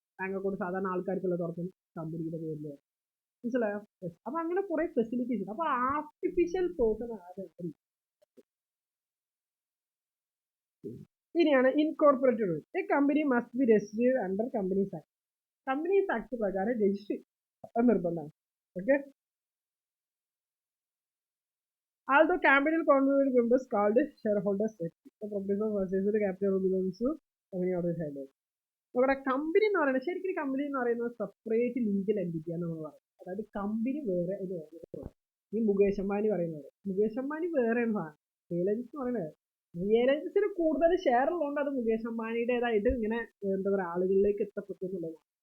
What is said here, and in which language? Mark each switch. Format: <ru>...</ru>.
<ml>Bank account സാധാരണ ആൾക്കാർക്കുള്ള തുറക്കും, കമ്പനിയുടെ പേരിൽ. മനസ്സിലായോ? അപ്പൊ അങ്ങനെ കുറെ ഫെസിലിറ്റീസ് ഉണ്ട്. അപ്പൊ ആർട്ടിഫിഷ്യൽ പേഴ്സൺ ആണ്. ഇനിയാണ്</ml> <en>Incorporated rule. A company must be registered under companies act.</en> <ml>Companies act പ്രകാരം രജിസ്റ്റർ നിർബന്ധമാണ്.</ml> <en>Okay, although capital contributed members called shareholders, the proposal versus the capital belongs to company or the shareholders.</en> <ml>നമ്മുടെ company എന്ന് പറയുന്നത്, ശരിക്കും company എന്ന് പറയുന്നത് separate legal എൻറ്റിറ്റിയാണ് നമ്മൾ പറയുന്നത്. അതായത് കമ്പനി വേറെ, ഈ മുകേഷ് അംബാനി പറയുന്നത്, മുകേഷ് അംബാനി വേറെയാണ് സാധനം. റിലയൻസ് എന്ന് പറയുന്നത്, റിലയൻസിന് കൂടുതൽ ഷെയർ ഉള്ളതുകൊണ്ട് അത് മുകേഷ് അംബാനിയുടേതായിട്ട് ഇങ്ങനെ എന്താ പറയുക ആളുകളിലേക്ക് എത്തപ്പെട്ടു എന്നുള്ളതാണ്.</ml>